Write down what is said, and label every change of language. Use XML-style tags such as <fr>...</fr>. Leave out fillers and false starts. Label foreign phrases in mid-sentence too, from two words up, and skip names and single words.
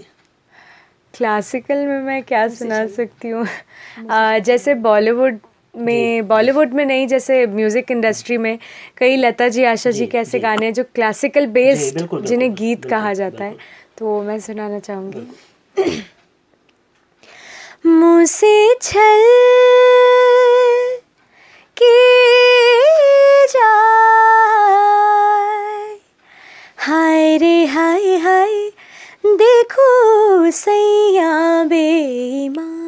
<hi>क्लासिकल में मैं क्या सुना सकती हूँ? जैसे बॉलीवुड में नहीं, जैसे</hi> <en>music industry</en> <hi>में कई लता जी, आशा जी के ऐसे गाने हैं जो</hi> <en>classical based,</en> <hi>जिन्हें गीत कहा जाता है, तो मैं सुनाना चाहूँगी। मुँह से छल के जाए, हाय रे हाय हाय, देखो सैया बेईमान,</hi>